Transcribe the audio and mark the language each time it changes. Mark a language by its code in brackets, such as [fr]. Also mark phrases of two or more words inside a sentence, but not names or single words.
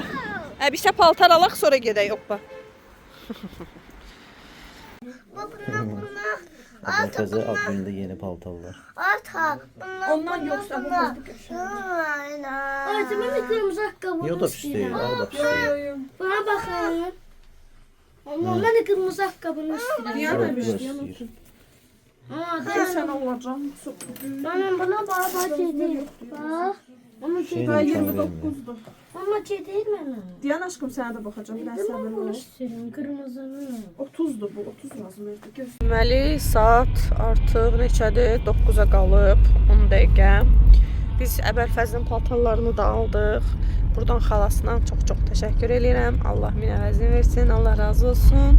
[az] Əbişə paltar alaq, sonra gedək opa. Əbəlfəzə ad günündə yeni paltarlar. Ata. Ondan yoksa bu [tr] Ağzımın kırmızı ayakkabını [az] Yo da pis deyil, ağ da pis deyil. [tr] Bana bakın. Ama ben de kırmızı ayakkabını istiyorum. Diana [az] Bu da istəyir. Sən alacam. [tr] Bana bak kedi. Bak. Ama kedi. [az] Şeyin imkan vermir. [tr] Ama kedi bana. [az] Diyan aşkım sənə də baxacağam. Biraz səbirli Bunu ol. [tr] istiyorum kırmızını. [az] 30'dur bu, 30 lazım idi. Deməli, saat artıq neçədir? 9-a qalıb, 10 dəqiqə. Biz Əbəlfəzin paltarlarını da aldıq. Buradan xalasına çox-çox təşəkkür edirəm. Allah min əvəzini versin, Allah razı olsun.